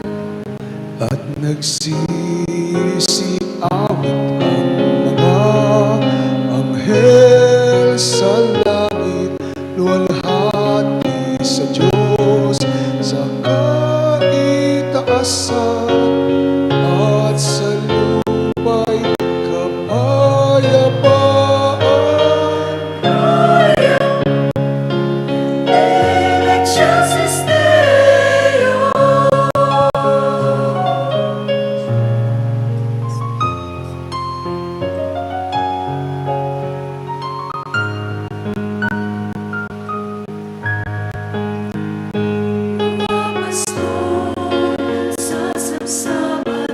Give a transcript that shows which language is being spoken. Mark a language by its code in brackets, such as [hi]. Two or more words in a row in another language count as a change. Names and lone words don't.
[tl] At nagsisiawit ang mga anghel sa langit, luwalhati sa Diyos sa kaitaasan, at sa lupa'y kapayapaan. [la] Gloria in excelsis Deo. [tl] Mga pastor sa sabsaban